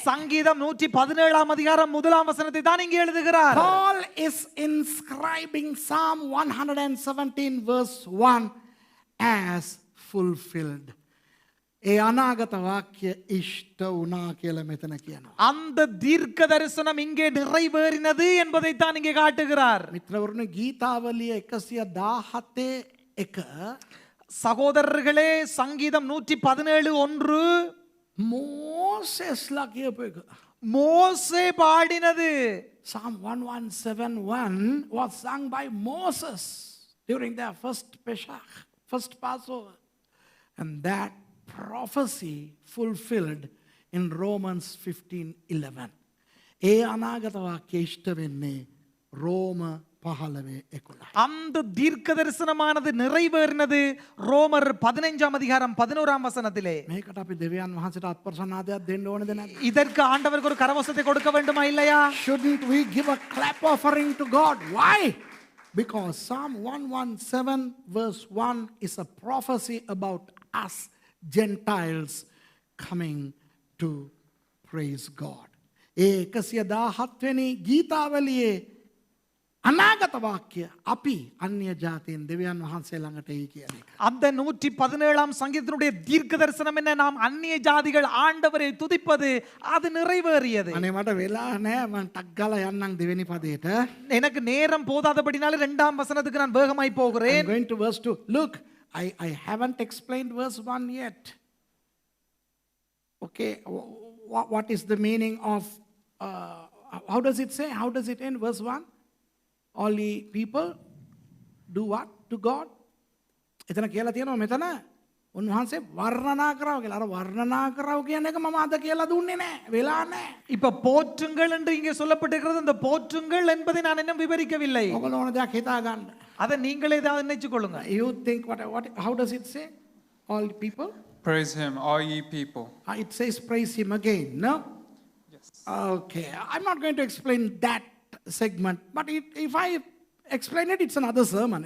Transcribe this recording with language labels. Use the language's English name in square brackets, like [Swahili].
[Tamil] சங்கீதம் 117ஆம் அதிகாரம் 1ஆம் வசனத்தை தான் இங்கே எழுதுகிறார். [English] Paul is inscribing Psalm 117 verse 1 as fulfilled. [Sinhala] ඒ අනාගත වාක්‍ය ඉෂ්ට වුණා කියලා මෙතන කියනවා. [Tamil] அந்த தீர்க்க தரிசனம் இங்கே நிறைவேறினது என்பதை தான் இங்கே காட்டுகிறார். [Sinhala] මිත්‍රවරුනි ගීතාවලිය 117 එක [Tamil] சகோதரர்களே, சங்கீதம் 117:1 [Sinhala] මෝසෙස්ලා කියපු එක. [Tamil] மோசே பாடினது. [English] Psalm 117:1 was sung by Moses during their first Pesach, first Passover. And that prophecy fulfilled in Romans 15:11. [Sinhala] ඒ අනාගත වාක්‍ය ඉෂ්ට වෙන්නේ රෝම 15:11. [Tamil] அந்த தீர்க்க தரிசனமானது நிறைவேறினது ரோமர் 15ஆம் அதிகாரம் 11ஆம் வசனத்திலே. [Sinhala] මේකට අපි දෙවියන් වහන්සේට අත්ප්‍රසන්නාදයක් දෙන්න ඕනද නැද්ද? [Tamil] இதற்கு ஆண்டவருக்கு ஒரு கரவசத்தை கொடுக்க வேண்டுமா இல்லையா? [English] Shouldn't we give a clap offering to God? Why? Because Psalm 117 verse 1 is a prophecy about us Gentiles coming to praise God. [Sinhala] ඒ 117 වෙනි ගීතාවලියේ අනාගත වාක්‍ය අපි අන්‍ය ජාතීන් දෙවියන් වහන්සේ ළඟට එයි කියන එක. [Tamil] அந்த 117ஆம் சங்கீதத்தினுடைய தீர்க்க தரிசனம் என்ன? நாம் அந்நிய ஜாதிகள் ஆண்டவரை துதிப்பது, அது நிறைவேறியது. [Sinhala] අනේ මට වෙලා නැහැ මම ටක් ගාලා යන්නම් දෙවෙනි පදයට. [Tamil] எனக்கு நேரம் போதாதபடினால 2ஆம் வசனத்துக்கு நான் வேகமாய் [English] I'm [Tamil] போகிறேன். [English] going to verse 2. Look, I haven't explained verse 1 yet. Okay, what is the meaning of how does it say? How does it end? Verse 1. All ye people do what to God? [Sinhala] එතන කියලා තියෙනවා මෙතන උන්වහන්සේ වර්ණනා කරව කියලා. අර වර්ණනා කරව කියන එක මම අද කියලා දුන්නේ නැහැ. වෙලා නැහැ. [Tamil] இப்ப போற்றுங்கள் என்று இங்கே சொல்லப்பட்டிருக்கிறது. அந்த போற்றுங்கள் என்பதை நான் இன்னும் விவரிக்கவில்லை. [Sinhala] ඔයගොල්ලෝ ඕන දෙයක් හිතා ගන්න. [Tamil] அதை நீங்களே தான் நினைச்சு கொள்ளுங்க. [English] You think how does it say? All people? Praise him, all ye people. It says praise him again, no? Yes. Okay, I'm not going to explain that segment, but if I explain it, it's another sermon.